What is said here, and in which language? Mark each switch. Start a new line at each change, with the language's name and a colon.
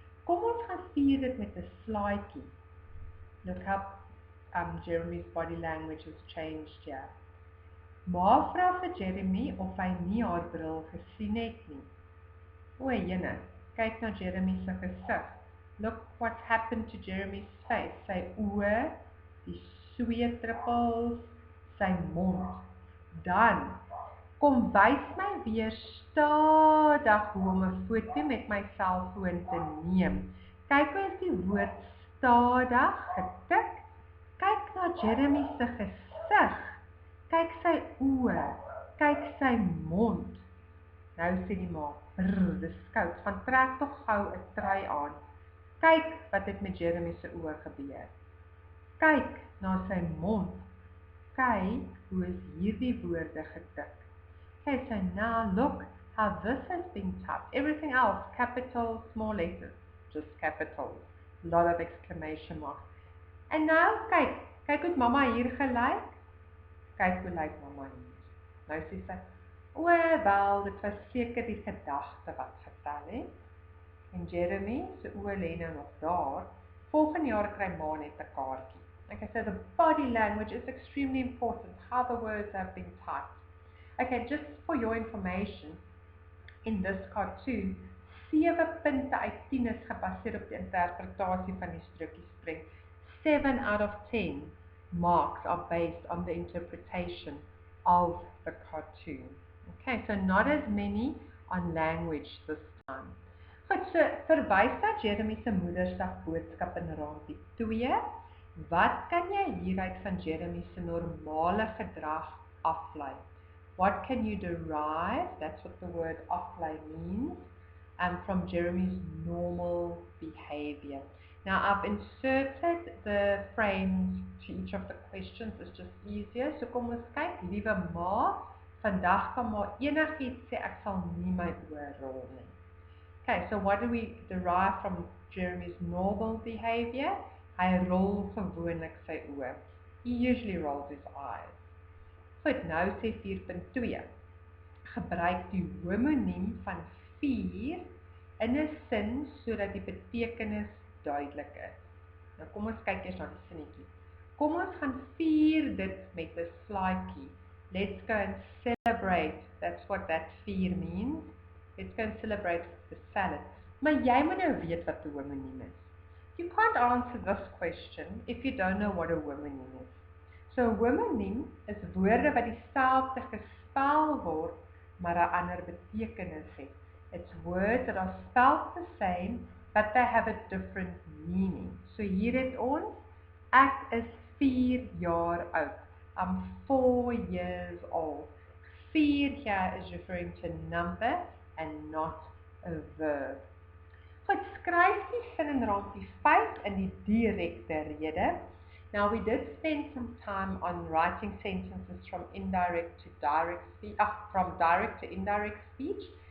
Afrikaans: Kom ons gaan vier dit met 'n slaaitjie.
English: Look how Jeremy's body language has changed here.
Afrikaans: Ma vra vir Jeremy of hy nie haar bril gesien het nie. O, jene, kyk na Jeremy se gesig. Look what's happened to Jeremy's face. Sy oë, die sweetdruppels, sy mond. Dan, kom wys my weer stadig hoe om 'n foto met my selfoon te neem. Kyk hoe is die woord stadig getik. Kyk na Jeremy se gesig. Kyk sy oë, kyk sy mond. Nou sê die ma, dis koud, gaan trek tog gou 'n trui aan. Kyk wat het met Jeremy se oë gebeur. Kyk na sy mond. Kyk hoe is hierdie woorde getik. Okay,
English: so now look how this has been typed. Everything else, capitals, small letters, just capitals. A lot of exclamation marks.
Afrikaans: En nou, kyk hoe mama hier gelyk. Kyk hoe lyk mama hier. Nou sê sy, o wel, dit was seker die gedagte wat getel het. En Jeremy se oë lê nou nog daar. Volgende jaar kry ma net 'n kaartjie.
English: Okay, so the body language is extremely important, how the words have been typed.
Afrikaans: Okay,
English: just for your information, in this cartoon,
Afrikaans: 7 punte uit 10 is gebaseer op die interpretasie van die strokiesprent.
English: 7 out of 10 marks are based on the interpretation of the cartoon. Okay, so not as many on language this time.
Afrikaans: Goed, so verwys na Jeremy se Moedersdag boodskap in raampie 2. Wat kan jy hieruit van Jeremy se normale gedrag aflei?
English: What can you derive, that's what the word aflei means, from Jeremy's normal behavior? Now I've inserted the frames to each of the questions, it's just easier.
Afrikaans: So kom ons kyk, liewe ma, vandag kan maar enigiets sê, ek sal nie my oor rol nie.
English: Okay, so what do we derive from Jeremy's normal behavior?
Afrikaans: Hy rol gewoonlik sy oor.
English: He usually rolls his eyes.
Afrikaans: Goed, nou sê 4.2. Gebruik die homoniem van 4 in 'n sin sodat die betekenis duidelik is. Nou kom ons kyk eers na die sinnetjie. Kom ons gaan vier dit met 'n slaaitjie.
English: Let's go and celebrate. That's what that 4 means. Let's go and celebrate the salad.
Afrikaans: Maar jy moet nou weet wat 'n homoniem is.
English: You can't answer this question if you don't know what a homoniem is.
Afrikaans: So 'n homoniem is woorde wat dieselfde gespel word, maar 'n ander betekenis het.
English: It's words that are spelled the same, but they have a different meaning.
Afrikaans: So hier het ons, ek is 4 jaar oud.
English: I'm 4 years old. 4 here is referring to number and not a verb.
Afrikaans: Goed, skryf die sin in raampie 5 in die direkte rede.
English: Now we did spend some time on writing sentences from indirect to direct speech, from direct to indirect speech.